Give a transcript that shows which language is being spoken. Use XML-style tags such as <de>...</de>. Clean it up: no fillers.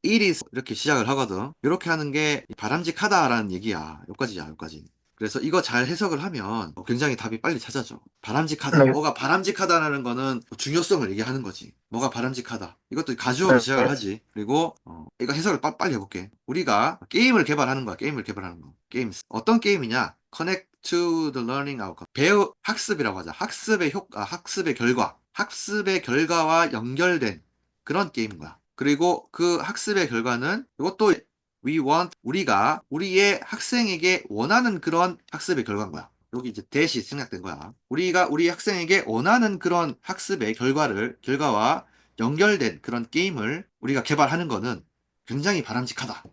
<en>It is</en> <ko>이렇게 시작을 하거든. 이렇게 하는 게 바람직하다라는 얘기야. 여기까지야, 여기까지. 그래서 이거 잘 해석을 하면 굉장히 답이 빨리 찾아져. 바람직하다. 네. 뭐가 바람직하다라는 거는 중요성을 얘기하는 거지. 뭐가 바람직하다. 이것도 가주어로 네. 시작을 하지. 그리고 이거 해석을 빨리 해볼게. 우리가 게임을 개발하는 거야. 게임을 개발하는 거. 게임. 어떤 게임이냐?</ko> <en>Connect to the learning outcome.</en> <ko>학습이라고 하자. 학습의 결과. 학습의 결과와 연결된 그런 게임인 거야. 그리고 그 학습의 결과는 이것도 우리가 우리의 학생에게 원하는 그런 학습의 결과인 거야. 여기 이제 대시 생략된 거야. 우리가 우리 학생에게 원하는 그런 학습의 결과와 연결된 그런 게임을 우리가 개발하는 거는 굉장히 바람직하다.</ko>